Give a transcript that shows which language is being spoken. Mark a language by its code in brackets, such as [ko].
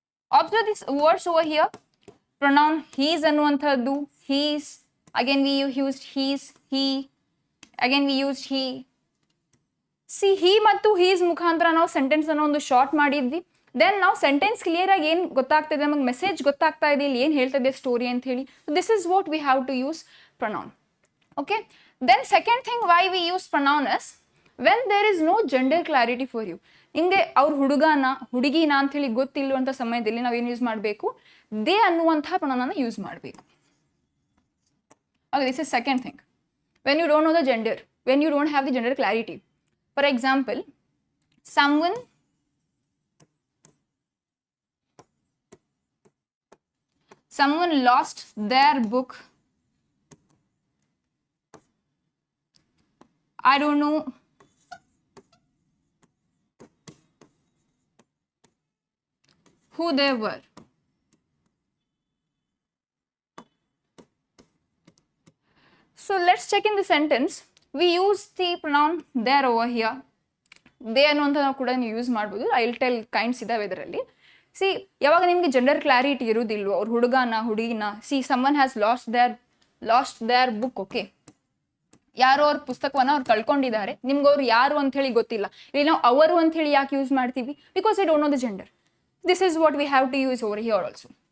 [en] Observe these words over here. Pronoun he's ಅನ್ನುವಂಥದ್ದು, he's, again we used he's, he, again we used he. [kn] See, he ಮತ್ತು his ಮುಖಾಂತರ ನಾವು sentence ಅನ್ನು ಒಂದು short ಮಾಡಿದ್ವಿ. Then ನಾವು ಸೆಂಟೆನ್ಸ್ ಕ್ಲಿಯರ್ ಆಗಿ ಏನು ಗೊತ್ತಾಗ್ತದೆ, ನಮಗೆ ಮೆಸೇಜ್ ಗೊತ್ತಾಗ್ತಾ ಇದೆ ಇಲ್ಲಿ ಏನು ಹೇಳ್ತಾ ಇದೆ ಸ್ಟೋರಿ ಅಂತ ಹೇಳಿ. [en] This is what we have to use pronoun. Okay, then second thing why we use pronoun is when there is no gender clarity for you. [kn] ಹಿಂಗೆ ಅವ್ರ ಹುಡುಗನ ಹುಡುಗಿನ ಅಂತ ಹೇಳಿ ಗೊತ್ತಿಲ್ಲುವಂಥ ಸಮಯದಲ್ಲಿ ನಾವು ಏನು ಯೂಸ್ ಮಾಡಬೇಕು? ದೇ ಅನ್ನುವಂಥ ಪ್ರೊನೌನ್ ಅನ್ನು ಯೂಸ್ ಮಾಡಬೇಕು. [en] Okay, this is second thing. When you don't know the gender, when you don't have the gender clarity. For example, someone lost their book. I don't know who they were. So let's check in the sentence. We use the pronoun there over here. [kn] They ಅನ್ನುವಂಥ ನಾವು ಕೂಡ ನೀವು use ಮಾಡ್ಬೋದು. [en] I will tell kinds [kn] ಇದಾವೆ ಇದರಲ್ಲಿ. C ಯಾವಾಗ ನಿಮಗೆ gender clarity ಇರೋದಿಲ್ವೋ, ಅವ್ರು ಹುಡುಗನ ಹುಡುಗಿನ, [en] See someone has lost their book. [kn] Okay, ಯಾರೋ ಅವ್ರ ಪುಸ್ತಕವನ್ನು ಅವ್ರು ಕಳ್ಕೊಂಡಿದ್ದಾರೆ, ನಿಮ್ಗೆ ಅವ್ರು ಯಾರು ಅಂತ ಹೇಳಿ ಗೊತ್ತಿಲ್ಲ. ಇಲ್ಲಿ ನಾವು ಅವರು ಅಂತ ಹೇಳಿ ಯಾಕೆ ಯೂಸ್ ಮಾಡ್ತೀವಿ? [en] Because we don't know the gender. This is what we have to use over here also.